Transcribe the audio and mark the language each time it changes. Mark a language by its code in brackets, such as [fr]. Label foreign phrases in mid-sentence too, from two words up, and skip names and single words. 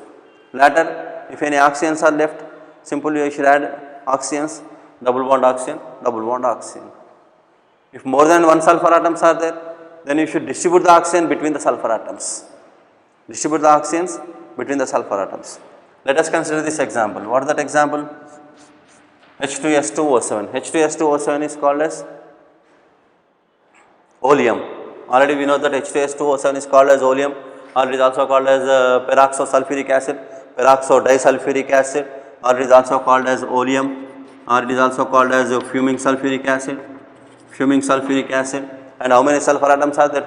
[en] Later, if any oxygens are left, simply you should add oxygens, double bond oxygen, double bond oxygen. If more than 1 sulfur atoms are there, then you should distribute the oxygen between the sulfur atoms. Distribute the oxygens between the sulfur atoms. Let us consider this example. What is that example? H2S2O7. H2S2O7 is called as oleum. Already we know that H2S2O7 is called as oleum, or it is also called as peroxosulfuric acid, peroxodisulfuric acid, or it is also called as oleum, or it is also called as fuming sulfuric acid, And how many sulfur atoms are there?